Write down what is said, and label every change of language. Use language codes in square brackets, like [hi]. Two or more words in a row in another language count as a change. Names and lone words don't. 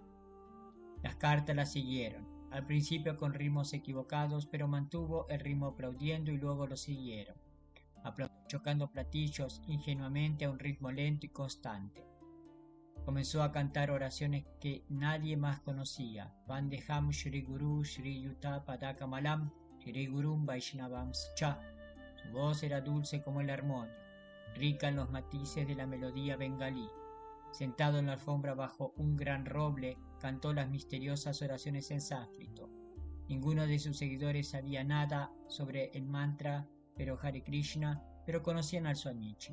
[es] Las cartas la siguieron, al principio con ritmos equivocados, pero mantuvo el ritmo aplaudiendo y luego lo siguieron, chocando platillos ingenuamente a un ritmo lento y constante. Comenzó a cantar oraciones que nadie más conocía. [sa] Vandeham Shri Guru Shri Yuta Padaka Malam Shri Gurum Vaishnavams Cha. [es] Su voz era dulce como el armonio, rica en los matices de la melodía bengalí. Sentado en la alfombra bajo un gran roble, cantó las misteriosas oraciones en sánscrito. Ninguno de sus seguidores sabía nada sobre el mantra pero Hare Krishna, pero conocían al Swamiji.